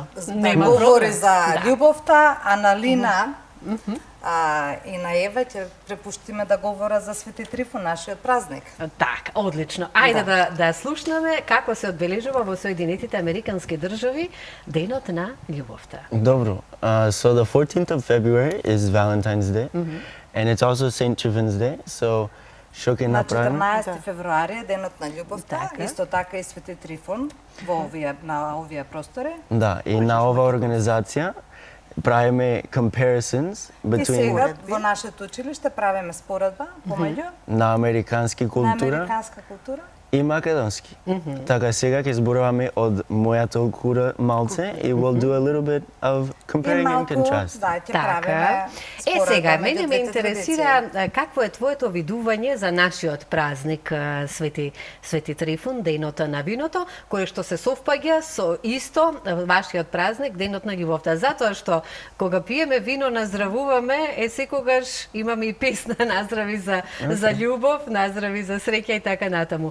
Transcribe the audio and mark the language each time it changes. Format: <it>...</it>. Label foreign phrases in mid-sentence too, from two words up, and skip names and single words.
<mk>Да говори за љубовта, а на Лина и на Ева ќе препуштиме да говора за Свети Трифун, нашиот празник. Така, одлично. Ајде да слушнеме како се одбележува во Соединетите Американски држави денот на љубовта. Добро.</mk> <en>So the 14th of February is Valentine's Day, and it's also St. Triffin's Day. So</en> <mk>што ќе направиме? На 14 февруари е денот на љубовта, исто така и Свети Трифун на овие простори. Да, и на оваа организација правиме</mk> <en>comparisons between...</en> <mk>И сега во нашето училиште правиме споредба помеѓу на американска култура и македонски. Така сега ќе зборуваме од мојата култура малце и</mk> <en>we'll do a little bit of comparing and contrast.</en> <mk>Да, ќе правиме споредба. Сега мене ме интересира какво е твоето видување за нашиот празник Свети Трифун, денот на виното, кој што се совпаѓа со исто вашиот празник, денот на љубовта. Затоа што кога пиеме вино наздравуваме, секогаш имаме и песна наздрави за љубов, наздрави за среќа и така натаму.</mk>